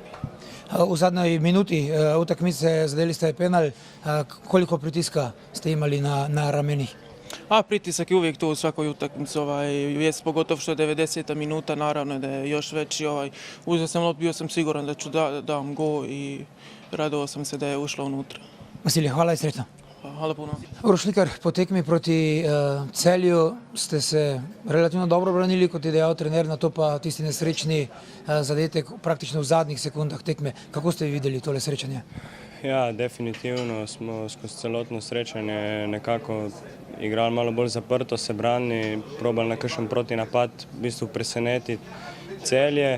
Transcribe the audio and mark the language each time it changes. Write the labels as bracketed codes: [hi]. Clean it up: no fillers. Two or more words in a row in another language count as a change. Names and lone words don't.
[hr] U zadnjoj minuti utakmice zadeli ste penal, koliko pritiska ste imali na ramenih? Pritisak je uvijek tu u svakoj utakmici, pogotovo što je 90. minuta, naravno da je još veći. Uzeo sam loptu, bio sam siguran da ću dam gol i radovao sam se da je ušla unutra. Vasilije, hvala i sretno. Hvala puno. [sl] Uroš Slikar, po tekmi proti Celju ste se relativno dobro branili, kot je dejal trener, na to pa tisti nesrečni zadetek praktično v zadnjih sekundah tekme. Kako ste videli tole srečanje? Ja, definitivno smo skozi celotno srečanje nekako igrali malo bolj zaprto, se branili, probali na kakšen protinapad v bistvu presenetiti Celje.